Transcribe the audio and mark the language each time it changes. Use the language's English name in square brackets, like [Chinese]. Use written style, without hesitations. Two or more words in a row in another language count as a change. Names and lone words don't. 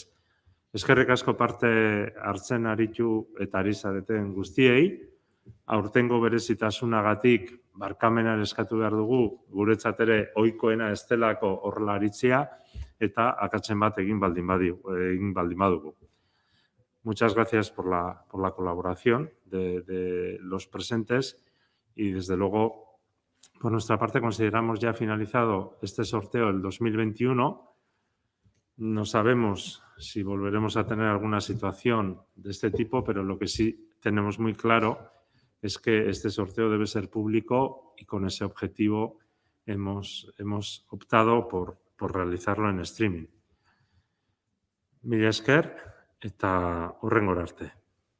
[Basque] Eskerrik asko parte hartzen aritu eta ari zareten guztiei, aurtengo berezitasunagatik barkamenan eskatu behar dugu, guretzat ere ohikoena ez delako horrela aritzea, eta akatzen bat egin baldin badugu. [Spanish] Muchas gracias por la colaboración de los presentes y desde luego, por nuestra parte, consideramos ya finalizado este sorteo del 2021. No sabemos si volveremos a tener alguna situación de este tipo, pero lo que sí tenemos muy claro es que este sorteo debe ser público y con ese objetivo hemos optado por realizarlo en streaming. [Basque] Mila esker eta hurrengora arte.